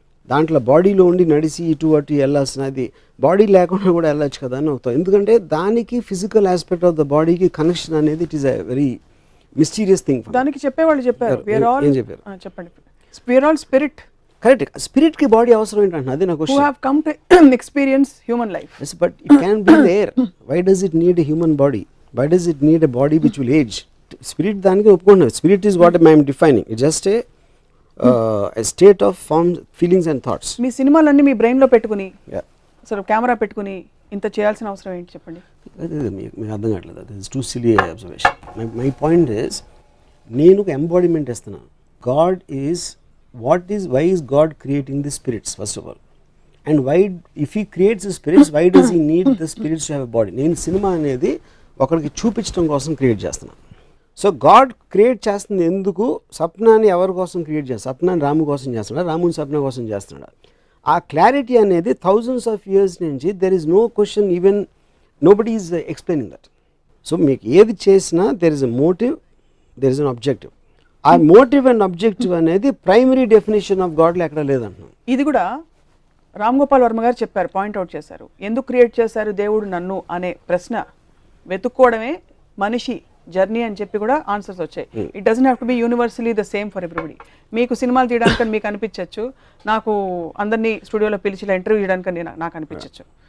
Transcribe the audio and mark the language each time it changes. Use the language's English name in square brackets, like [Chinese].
[Telugu] దాంట్లో బాడీలో ఉండి నడిచి ఇటు అటు వెళ్ళాల్సినది బాడీ లేకుండా కూడా వెళ్ళచ్చు కదా అని అవుతాం. ఎందుకంటే దానికి ఫిజికల్ ఆస్పెక్ట్ ఆఫ్ ద బాడీకి కనెక్షన్ అనేది [English] It is a very mysterious thing. [Telugu] దానికి చెప్పేవాళ్ళు చెప్పారు, ఏం చెప్పారు చెప్పండి. [English] We are all spirit. [Telugu] Correct. స్పిరిట్కి body అవసరం ఏంటంటే అదే నా question. [English] Who have come to experience human life. Yes, but it can be there. Why does it need a human body? Why does it need a body which will age? [Telugu] Spirit దానికి ఒప్పుకుంటున్నాను. [English] Spirit is what I am defining. It's just a state of forms, feelings and thoughts. [Telugu] మీ సినిమాలన్నీ మీ బ్రెయిన్లో పెట్టుకుని అసలు camera పెట్టుకుని ఇంత చేయాల్సిన అవసరం ఏంటి చెప్పండి? మీకు అర్థం కావట్లేదు. [English] That is too silly observation. My point is, [Telugu] నేను ఒక ఎంబాడిమెంట్ ఇస్తున్నాను. [English] God is why is God creating the spirits first of all, and why, if he creates the spirits, why does he need the spirits to have a body? [Telugu] నేను cinema అనేది ఒకరికి చూపించడం కోసం create చేస్తున్నాను. So God create చేస్తుంది ఎందుకు? సప్నాన్ని ఎవరి కోసం క్రియేట్ చేస్తాడు? సప్నాన్ని రాము కోసం చేస్తున్నాడు, రాముని సప్న కోసం చేస్తున్నాడు. ఆ క్లారిటీ అనేది [English] thousands of years నుంచి there is no question, even nobody is explaining that. [Telugu] So మీకు ఏది చేసినా [English] there is a motive, there is an objective. [Telugu] ఆ మోటివ్ అండ్ అబ్జెక్టివ్ అనేది ప్రైమరీ డెఫినేషన్ ఆఫ్ గాడ్లో ఎక్కడ లేదంటున్నాను. ఇది కూడా రామ్ గోపాల్ వర్మ గారు చెప్పారు, పాయింట్అవుట్ చేశారు. ఎందుకు క్రియేట్ చేశారు దేవుడు నన్ను అనే ప్రశ్న వెతుక్కోవడమే మనిషి జర్నీ అని చెప్పి కూడా ఆన్సర్స్ వచ్చాయి. [English] It doesn't have to be universally the same for everybody. [Telugu] మీకు సినిమాలు తీయడానికి మీకు అనిపించవచ్చు, నాకు అందరినీ స్టూడియోలో పిలిచి ఇంటర్వ్యూ చేయడానికి నాకు అనిపించవచ్చు.